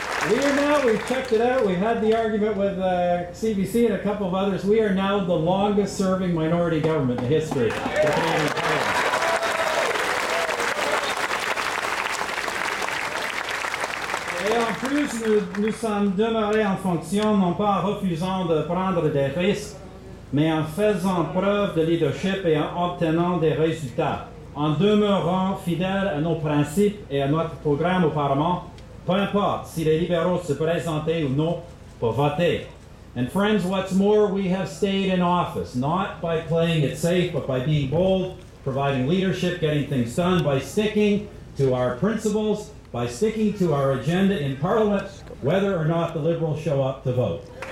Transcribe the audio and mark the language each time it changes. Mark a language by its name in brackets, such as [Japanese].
[English] We are now Well, we've checked it out. We've had the argument with CBC and a couple of others. We are now the longest serving minority government in the history of the Canadian Parliament. [French] Et en plus, nous sommes demeurés en fonction, non pas en refusant de prendre des risques, mais en faisant preuve de leadership et en obtenant des résultats, en demeurant fidèles à nos principes et à notre programme au Parlement, peu importe si les libéraux se présentaient ou non pour voter. [English] And friends, what's more, we have stayed in office, not by playing it safe, but by being bold, providing leadership, getting things done, by sticking to our principles, by sticking to our agenda in Parliament, whether or not the Liberals show up to vote.